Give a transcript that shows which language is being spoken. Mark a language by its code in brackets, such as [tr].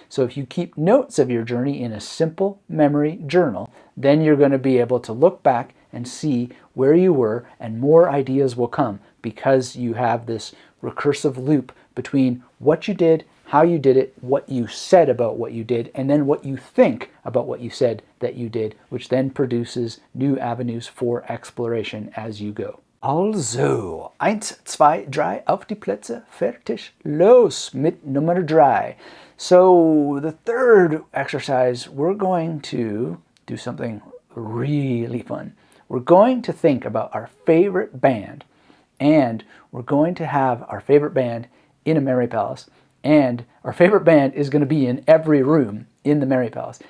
[en] So if you keep notes of your journey in a simple memory journal, then you're going to be able to look back and see where you were, and more ideas will come because you have this recursive loop between what you did, how you did it, what you said about what you did, and then what you think about what you said that you did, which then produces new avenues for exploration as you go. [de] Also, 1, 2, 3 auf die Plätze, fertig, los mit Nummer 3. [en] So the third exercise, we're going to do something really fun. We're going to think about our favorite band, and we're going to have our favorite band in a memory palace, and our favorite band is going to be in every room in the memory palace.